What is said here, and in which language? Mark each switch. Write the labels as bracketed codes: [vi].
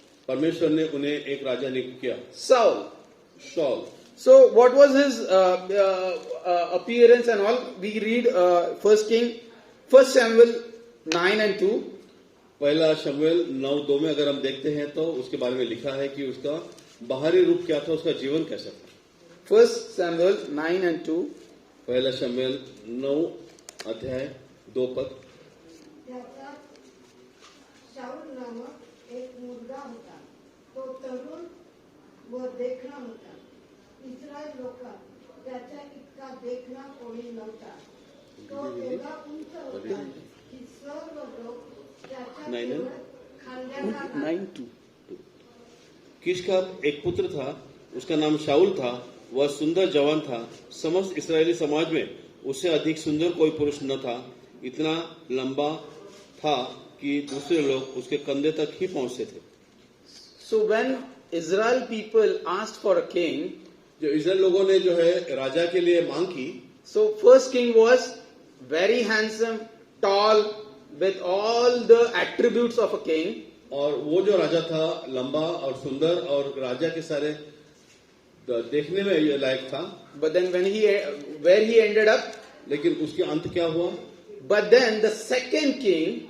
[hi] परमेश्वर ने उन्हें एक राजा नियुक्त किया, [en] Saul. [hi] Shawl. [en] So what was his appearance and all? We read 1 Samuel 9 and 2. [hi] पहला शमूएल 9:2 में अगर हम देखते हैं तो उसके बारे में लिखा है कि उसका बाहरी रूप क्या था, उसका जीवन कैसा था। [en] 1 Samuel 9 and 2. [hi] पहला शमूएल 9:2 [mr] त्याचा शाऊल नामक एक मुलगा होता. तो तरुण व देखणा होता. इस्रायल लोकात त्याच्या इतका देखणा कोणी नव्हता. तो एवढा उंच होता की सर्व लोक त्याच्या केवळ खांद्याला [en] 9 2. [hi] कीश का एक पुत्र था, उसका नाम शाऊल था, वह सुंदर जवान था। समस्त इस्राएली समाज में उससे अधिक सुंदर कोई पुरुष न था। इतना लंबा था कि दूसरे लोग उसके कंधे तक ही पहुंचते थे। [en] So when Israel people asked for a king, [hi] जो इस्राएल लोगों ने जो है राजा के लिए मांग की, [en] so first king was very handsome, tall, with all the attributes of a king. [hi] और वो जो राजा था लंबा और सुंदर और राजा के सारे देखने में ये लायक था। [en] But then where he ended up, [hi] लेकिन उसके अंत क्या हुआ? [en] but then the second king,